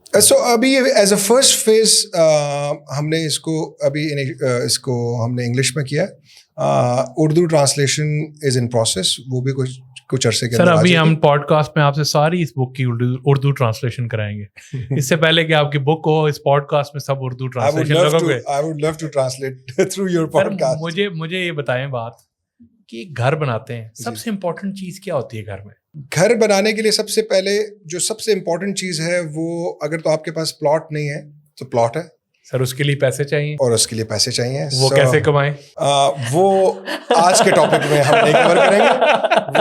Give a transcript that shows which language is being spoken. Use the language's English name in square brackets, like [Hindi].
[Urdu] سو ابھی [English] as a first phase [Urdu] ہم نے اس کو ہم نے انگلش میں کیا. Urdu [English] translation is in process, [Urdu] وہ بھی کچھ عرصے کے سر اندر. ابھی ہم پوڈ کاسٹ میں آپ سے ساری اس بک کی اردو ٹرانسلیشن کرائیں گے. اس سے پہلے کہ آپ کی بک ہو، اس پوڈ کاسٹ میں سب اردو ٹرانسلیشن لگو گے. [English] I would love to translate through your podcast. [Urdu] مجھے یہ بتائیں بات کہ گھر بناتے ہیں، سب سے امپورٹنٹ چیز کیا ہوتی ہے گھر میں؟ گھر بنانے کے لیے سب سے پہلے جو سب سے امپورٹنٹ چیز ہے وہ، اگر تو آپ کے پاس پلاٹ نہیں ہے تو پلاٹ ہے. سر اس کے لیے پیسے چاہیے، اور اس کے لیے پیسے چاہیے. وہ کیسے کمائیں؟ وہ آج کے ٹاپک میں ہم نہیں کور کریں گے.